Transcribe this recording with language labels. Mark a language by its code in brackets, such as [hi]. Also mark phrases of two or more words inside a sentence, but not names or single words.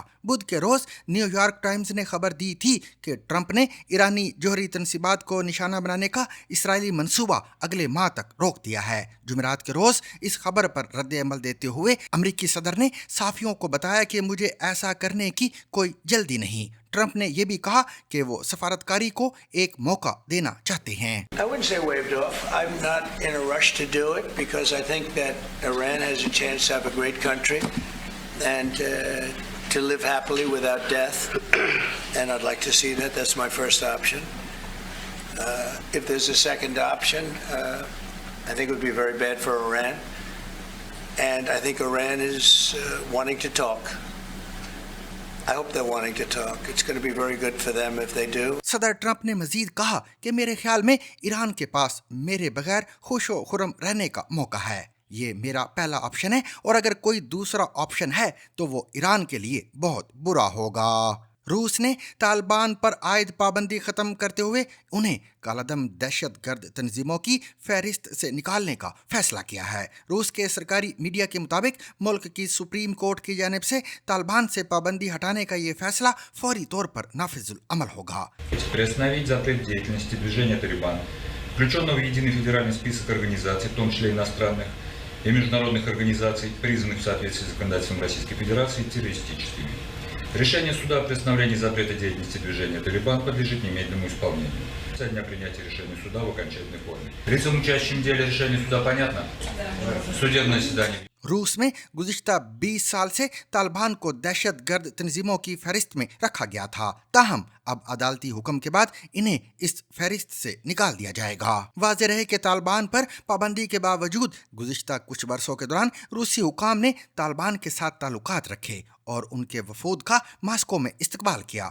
[ur] بدھ کے روز نیو یارک ٹائمز نے خبر دی تھی کہ ٹرمپ نے ایرانی جوہری تنصیبات کو نشانہ بنانے کا اسرائیلی منصوبہ اگلے ماہ تک روک دیا ہے۔ جمعرات کے روز اس خبر پر رد عمل دیتے ہوئے امریکی صدر نے صحافیوں کو بتایا کہ مجھے ایسا کرنے کی کوئی جلدی نہیں۔ ٹرمپ نے یہ بھی کہا کہ وہ سفارتکاری کو ایک موقع دینا چاہتے ہیں۔ [en] I wouldn't say waved off. I'm not in a rush to do it because I think that Iran has a chance to have a great country and to live happily without death. And I'd like to see that. That's my first option. If there's a second option, I think it would be very bad for Iran. And I think Iran is wanting to talk. I hope they're wanting to talk. It's going to be very good for them if they do. [ur] صدر ٹرمپ نے مزید کہا کہ میرے خیال میں ایران کے پاس میرے بغیر خوش و خرم رہنے کا موقع ہے۔ یہ میرا پہلا آپشن ہے اور اگر کوئی دوسرا آپشن ہے تو وہ ایران کے لیے بہت برا ہوگا۔ روس نے طالبان پر عائد پابندی ختم کرتے ہوئے انہیں کالعدم دہشت گرد تنظیموں کی فہرست سے نکالنے کا فیصلہ کیا ہے۔ روس کے سرکاری میڈیا کے مطابق ملک کی [en] Supreme Court [ur] کی جانب سے طالبان سے پابندی ہٹانے کا یہ فیصلہ فوری طور پر نافذ العمل ہوگا۔ [ru] Приостановить запрет деятельности движения «Талибан», включенного в единый федеральный список организаций, в том числе иностранных и международных организаций, признанных в соответствии с законодательством Российской Федерации террористическими. Решение суда о приостановлении запрета деятельности движения «Талибан» подлежит немедленному исполнению со дня принятия решения суда в окончательной форме. Лицам, участникам в деле решение суда понятно? Судебное заседание. [ur] روس میں گزشتہ 20 سال سے طالبان کو دہشت گرد تنظیموں کی فہرست میں رکھا گیا تھا، تاہم اب عدالتی حکم کے بعد انہیں اس فہرست سے نکال دیا جائے گا۔ واضح رہے کہ طالبان پر پابندی کے باوجود گزشتہ کچھ برسوں کے دوران روسی حکام نے طالبان کے ساتھ تعلقات رکھے اور ان کے وفود کا ماسکو میں استقبال کیا۔